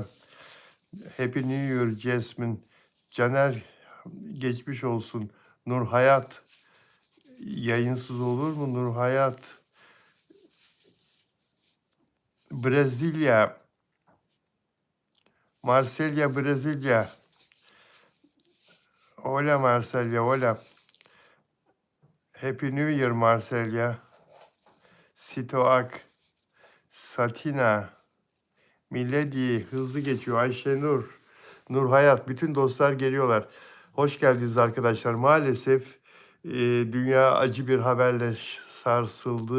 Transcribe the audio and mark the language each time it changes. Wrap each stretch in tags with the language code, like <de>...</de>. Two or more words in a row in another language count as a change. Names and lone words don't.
<en>Happy New Year Jasmine.</en> <tr>Caner geçmiş olsun. Nur Hayat. Yayınsız olur mu Nur Hayat? Brezilya. Marsilya, Brezilya.</tr> <es>Hola Marsilya, hola.</es> <en>Happy New Year Marsilya.</en> <tr>Sitoak. Satina. Milady. Hızlı geçiyor. Ayşenur. Nur Hayat. Bütün dostlar geliyorlar. Hoş geldiniz arkadaşlar. Maalesef dünya acı bir haberle sarsıldı.</tr>